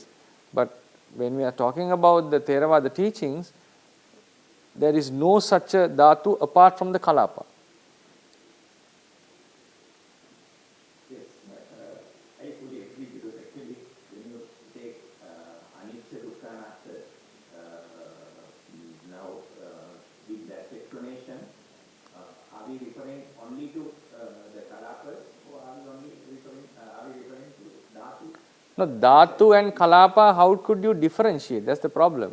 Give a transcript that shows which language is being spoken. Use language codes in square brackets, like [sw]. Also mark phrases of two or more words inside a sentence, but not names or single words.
[en] But when we are talking about the Theravada teachings, there is no such a dhatu apart from the kalapa. Yes, I fully agree, because actually when you take [pi] anicca dukkha anatta, [en] now with that explanation, are we referring only to the kalapas, or are we referring to dhatu? No, dhatu and kalapa, how could you differentiate? That's the problem.